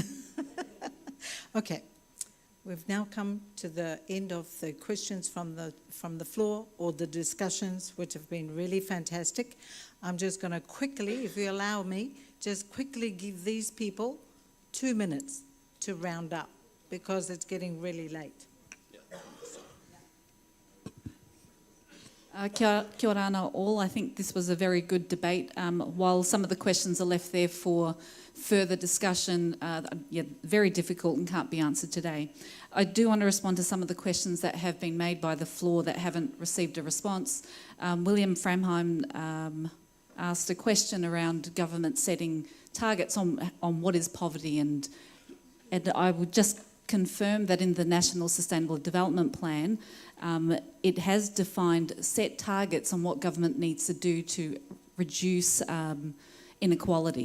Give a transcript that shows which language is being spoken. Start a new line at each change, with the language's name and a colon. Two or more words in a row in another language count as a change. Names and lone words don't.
English: Okay, we've now come to the end of the questions from the floor or the discussions, which have been really fantastic. I'm just going to quickly, if you allow me, just quickly give these people 2 minutes to round up because it's getting really late.
Rarotongan: Kia ora ana all.
English: I think this was a very good debate. While some of the questions are left there for further discussion, very difficult and can't be answered today. I do want to respond to some of the questions that have been made by the floor that haven't received a response. William Framheim asked a question around government setting targets on what is poverty, and I would just confirm that in the National Sustainable Development Plan, it has defined set targets on what government needs to do to reduce inequality.